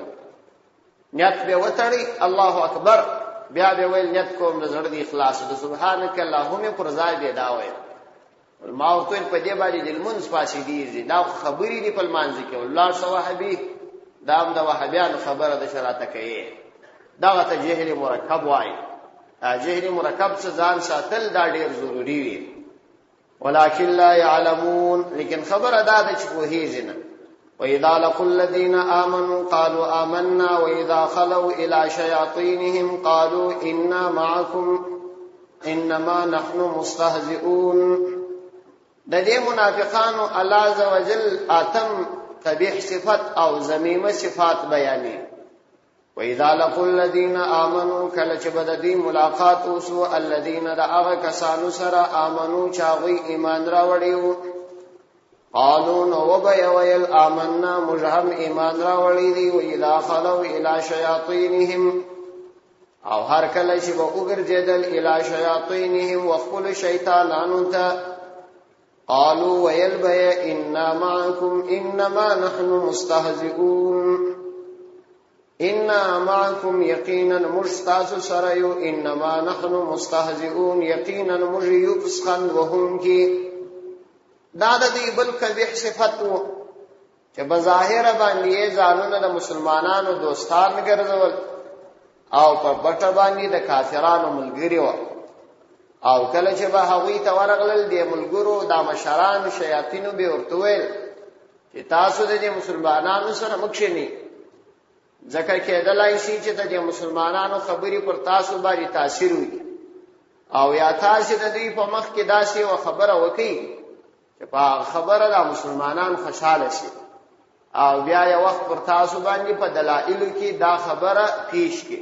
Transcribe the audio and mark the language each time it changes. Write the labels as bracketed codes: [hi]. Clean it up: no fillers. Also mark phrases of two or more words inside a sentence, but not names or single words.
[ps] نیت به یې وتړي، [ar] الله اکبر، [ps] بیا به ویل نیت کوم د زړه د اخلاص د [ar] سبحانک اللهم [ps] پر ځای به دا ویل. علما ورته ویل په دې باندې د لمونځ فاسدېږي. دا خبرې دي په لمانځه کې. ولاړ شه وهابي، دا هم د وهابیانو خبره ده چې راته کوي. دغه ته جهل مرکب وایي. جهل مرکب څخه ځان ساتل دا ډېر ضروري وي. [ar] ولكن لا يعلمون، [ps] لیکن خبره دا ده چې پوهېږي نه. [ar] وإذا لقوا الذين آمنوا قالوا آمنا وإذا خلوا إلى شياطينهم قالوا إنا معكم إنما نحن مستهزئون. [ps] د دې منافقانو الله [ar] عز وجل [ps] آتم قبیح صفت او ذمیمه صفات بیانې. [ar] وإذا لقوا الذين آمنوا [ps] کله چې به د دوی ملاقات وسو الذين د هغه کسانو سره آمنو چې هغوی ایمان راوړی وو قالوا نو وبه ویل آمنا موږ هم ایمان راوړی دي. [ar] وإذا خلوا إلى شیاطینهم [ps] او هر کله چې به وګرځېدل [ar] إلى شیاطینهم [ps] وخپلو شیطانانو ته قالوا ویل به [ar] إنا معكم إنما نحن مستهزئون. إنا معكم [ps] یقینا موږ ستاسو سره یو، [ar] إنما نحن مستهزئون [ps] یقینا موږ یو پسخند وهونکي. دا د دې بل قبیح صفت و چې بظاهره باندې ځانونه د مسلمانانو دوستان ګرځول او په پټه باندې د کافرانو ملګري وو. او کله چې به هغوی ته ورغلل د ملګرو دا مشران شیاطینو به ورته ویل چې تاسو د دې مسلمانانو سره مه کښېنئ، ځکه کېدلی شي چې د دې مسلمانانو خبرې پر تاسو باندې تاثیر وکړي او یا تاسې د دوی په مخ کې داسې یوه خبره وکړئ چې په خبره دا مسلمانان خوشحاله شي او بیا یو وخت پر تاسو باندې په دلایلو کې دا خبره پیش کړي.